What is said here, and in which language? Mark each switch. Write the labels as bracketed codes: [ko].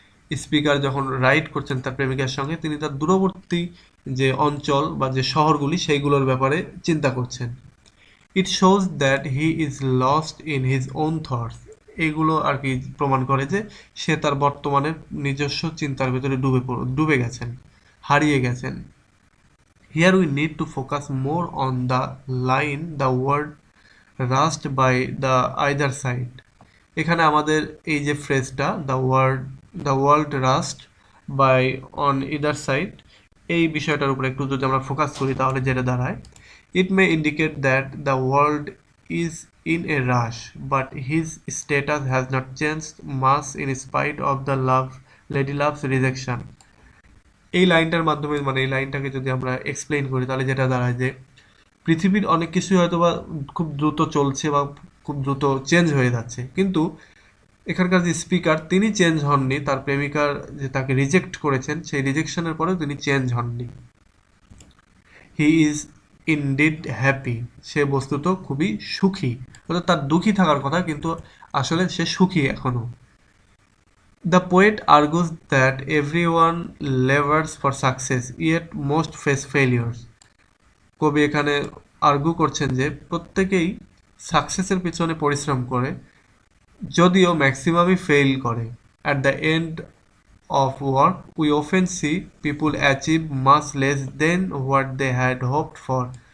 [bn] Speaker যখন ride করছেন তার প্রেমিকার সঙ্গে, তিনি তার দূরবর্তী যে অঞ্চল বা যে শহরগুলি সেইগুলোর ব্যাপারে চিন্তা করছেন। [en] It shows that he is lost in his own thoughts. [bn] এগুলো আর কি প্রমাণ করে যে সে তার বর্তমানের নিজস্ব চিন্তার ভেতরে ডুবে গেছেন, হারিয়ে গেছেন। [en] Here we need to focus more on the line the word rust by the either side. [bn] এখানে আমাদের এই যে ফ্রেজটা [en] the world rust by on either side, [bn] এই বিষয়টার উপরে একটু যদি আমরা ফোকাস করি তাহলে যেটা দাঁড়ায়, [en] it may indicate that the world is in a rush but his status has not changed much in spite of the lady love's rejection. [bn] এই লাইনটার মাধ্যমে, মানে এই লাইনটাকে যদি আমরা এক্সপ্লেইন করি তাহলে যেটা দাঁড়ায় যে পৃথিবীর অনেক কিছুই হয়তো বা খুব দ্রুত চলছে বা খুব দ্রুত চেঞ্জ হয়ে যাচ্ছে, কিন্তু এখানকার যে স্পিকার তিনি চেঞ্জ হননি। তার প্রেমিকার যে তাকে রিজেক্ট করেছেন সেই রিজেকশনের পরেও তিনি চেঞ্জ হননি। [en] he is indeed happy, [bn] সে বস্তুত খুবই সুখী, অর্থাৎ তার দুঃখী থাকার কথা কিন্তু আসলে সে সুখী এখনো। [en] The poet argues that everyone labors for success, yet most face failures. [bn] কবি এখানে আর্গু করছেন যে প্রত্যেকেই সাকসেসের পিছনে পরিশ্রম করে, যদিও ম্যাক্সিমামই ফেইল করে। [en] At the end of work we often see people achieve much less than what they had hoped for.